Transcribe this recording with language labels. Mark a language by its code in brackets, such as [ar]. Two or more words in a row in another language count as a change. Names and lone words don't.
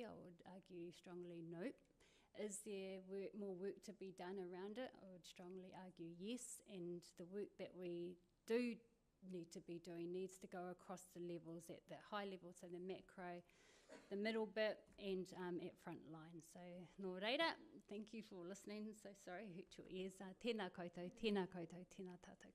[en] I would argue strongly no. Is there more work to be done around it? I would strongly argue yes, and the work that we do need to be doing needs to go across the levels, at the high level, so the macro, the middle bit, and at front line. So, [mi] nō reira, [en] thank you for listening. So sorry, hurt your ears. [mi] Tēnā koutou, tēnā koutou, tēnā tātou katoa.